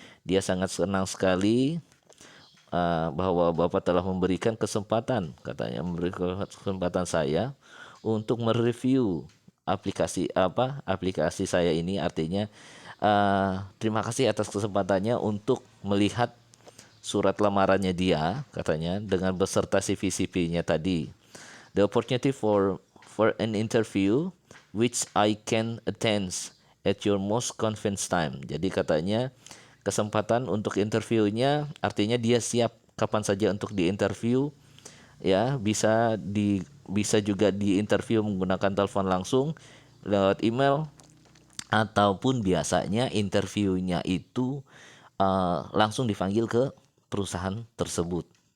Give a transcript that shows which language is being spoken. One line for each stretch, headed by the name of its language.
Indonesian: Dia sangat senang sekali bahwa Bapak telah memberikan kesempatan, katanya memberikan kesempatan saya untuk mereview aplikasi saya ini. Artinya terima kasih atas kesempatannya untuk melihat surat lamarannya dia, katanya, dengan beserta CV-CV-nya tadi.
English: The opportunity for an interview which I can attend at your most convenient time.
Indonesian: Jadi katanya kesempatan untuk interviewnya, artinya dia siap kapan saja untuk diinterview, ya, bisa juga diinterview menggunakan telepon langsung, lewat email, ataupun biasanya interviewnya itu langsung dipanggil ke perusahaan tersebut.